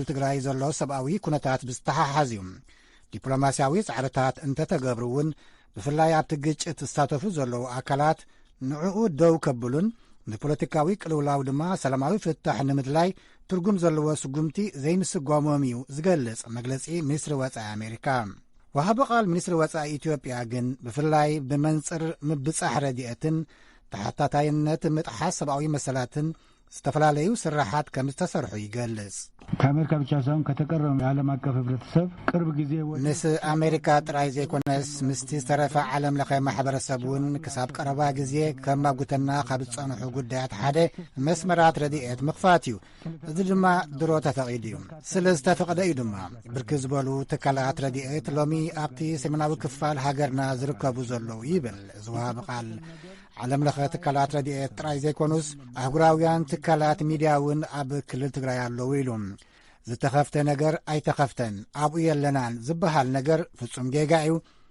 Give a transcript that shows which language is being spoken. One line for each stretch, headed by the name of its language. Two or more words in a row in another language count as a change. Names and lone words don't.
Tigrinya: ትግራይ ዘሎ ሰብኣዊ ኩነታት ብዝተሓሓዝ እዩ ዲፕሎማስያዊ ጻዕርታት እንተተገብሩ እውን ብፍላይ ኣብቲ ግጭት ዝሳተፉ ዘለዉ ኣካላት ንዕኡ ደው ከብሉን ንፖለቲካዊ ቅልውላው ድማ ሰላማዊ ፍታሕ ንምድላይ ትርጉም ዘለዎ ስጉምቲ ዘይምስጓሞም እዩ ዝገልጽ መግለጺ ሚኒስትሪ ወፃኢ ኣሜሪካ ወሃቢ ቃል ሚኒስትሪ ወፃኢ ኢትዮጵያ ግን ብፍላይ ብመንጽር ምብጻሕ ረድኤትን ተሓታታይነት ምጥሓስ ሰብኣዊ መሰላትን ዝተፈላለዩ ስራሓት ከም ዝተሰርሑ ይገልጽ
Amharic: ከአሜሪካ ብቻ ሳይሆን ከተቀረው የዓለም አቀፍ ህብረተሰብ ቅርብ ጊዜ
Tigrinya: ምስ አሜሪካ ጥራይ ዘይኮነስ ምስቲ ዝተረፈ ዓለም ለኸ ማሕበረሰብ እውን ክሳብ ቀረባ ጊዜ ከማጉተና ካብ ዝጸንሑ ጉዳያት ሓደ መስመራት ረድኤት ምኽፋት እዩ እዚ ድማ ድሮ ተፈቒዱ እዩ ስለ ዝተፈቐደ እዩ ድማ ብርኪ ዝበሉ ትካላት ረድኤት ሎሚ ኣብቲ ሰሜናዊ ክፋል ሃገርና ዝርከቡ ዘለዉ ይብል ዝወሃቢ ቃል ዓለም ለኸ ትካላት ረድኤት ጥራይ ዘይኮኑስ ኣህጉራውያን ትካላት ሚድያ እውን ኣብ ክልል ትግራይ ኣለዉ ኢሉ ዝተኸፍተ ነገር ኣይተኸፍተን ኣብኡ የለናን ዝበሃል ነገር ፍጹም ጌጋ እዩ